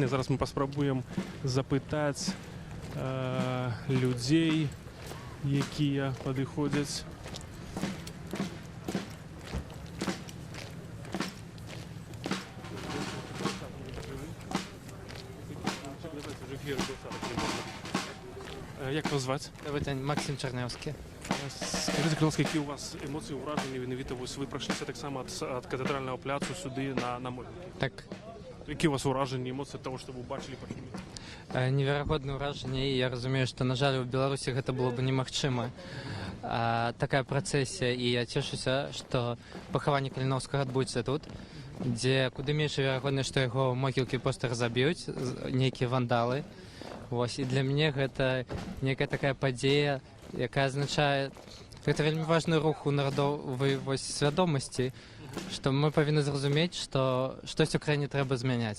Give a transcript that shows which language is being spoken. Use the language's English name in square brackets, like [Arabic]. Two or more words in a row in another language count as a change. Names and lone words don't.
[Belarusian] Зараз мы паспрабуем запытаць людзей, якія падыходзяць. Як вас зваць? [Russian] Добрый день, Максим Чернявский. [Ukrainian] Скажите, будь ласка, які у вас емоції, враження, менавіта ви пройшлися так само від катедрального пляцу сюди на могилки? Так. Які у вас враження, емоції від того, що ви бачили, почули? Неверагодне враження, і я розумію, що, на жаль, у Білорусі це було б немагчыма. [Belarusian] Такая працэсія, і я цешуся, што пахаванне Каліновскага адбудзецца тут, дзе куды менш верагоднасць, што яго могілкі проста разаб'юць нейкія вандалы. Вось, і для мяне гэта некая такая падзея, якая азначае, гэта вельмі важны рух у народовай свядомасці, што мы павінны зразумець, што штось у краіне трэба змяняць.